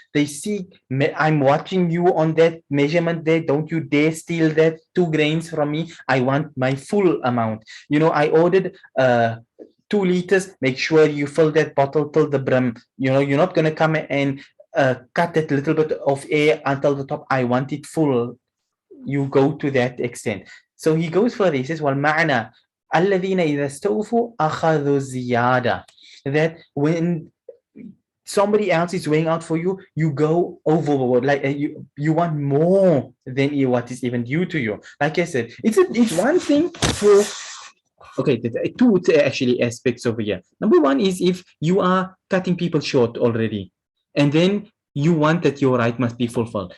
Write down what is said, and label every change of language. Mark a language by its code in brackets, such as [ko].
[en] They see, I'm watching you on that measurement there, don't you dare steal that 2 grains from me, I want my full amount. You know, I ordered 2 liters, make sure you fill that bottle till the brim. You know, you're not going to come and cut that little bit of air until the top. I want it full. You go to that extent. So he goes further. He says, [ar] وَالْمَعْنَى الَّذِينَ إِذَا اسْتَوْفُوا أَخَذُوا الزِّيَادَةَ. [en] That when somebody else is weighing out for you, you go overboard. Like you want more than what is even due to you. Like I said, it's one thing for... Okay, two actually aspects over here. Number one is if you are cutting people short already, and then you want that your right must be fulfilled.